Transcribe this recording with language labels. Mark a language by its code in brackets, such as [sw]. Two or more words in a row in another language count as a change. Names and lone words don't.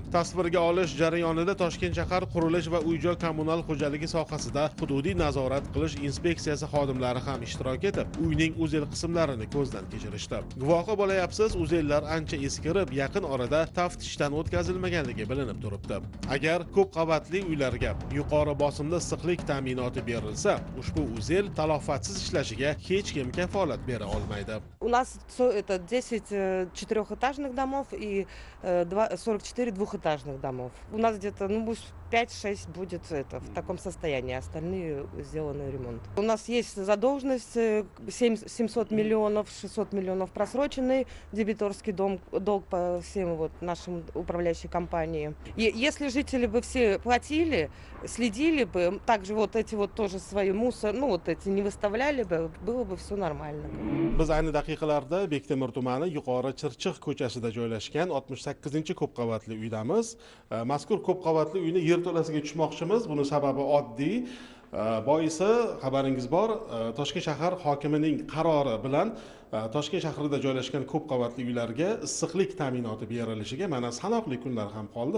[uz] Tasvirga olish jarayonida Toshkent shahar qurilish va uy-joy kommunal xo'jaligi sohasida hududiy nazorat qilish inspeksiyasi xodimlari ham ishtirok etib, uyning uzel qismlarini ko'zdan kechirishdi. Guvohi bo'layapsiz, uzellar ancha eskirib, yaqin orada taftishdan o'tkazilmaganligi bilinib turibdi. Agar ko'p qavatli uylarga yuqori bosimda issiqlik ta'minoti berilsa, ushbu uzel talofatsiz ishlashiga hech kim kafolat bera olmaydi. [ru] У нас это 10 четырехэтажных домов и 44 двухэтажных домов. У нас где-то, 5-6 будет это в таком состоянии, остальные сделаны ремонт. У нас есть задолженность 700 миллионов, 600 миллионов просроченный дебиторский долг по всем нашим управляющей компании. И если жители бы все платили, следили бы, также эти тоже свои мусор, эти не выставляли бы, было бы все нормально. [uz] Biz ayni daqiqalarda Bektemir tumani Yuqori Chirchiq ko'chasida joylashgan 68-ko'p qavatli uydamiz. Mazkur ko'p qavatli uyni yerto'lasiga tushmoqchimiz. Buni sababi oddiy. Boisi xabaringiz bor, Toshkent shahar hokimining qarori bilan Toshkent shahrida joylashgan ko'p qavatli uylarga issiqlik ta'minoti berilishiga mana sanoqli kunlar ham qoldi.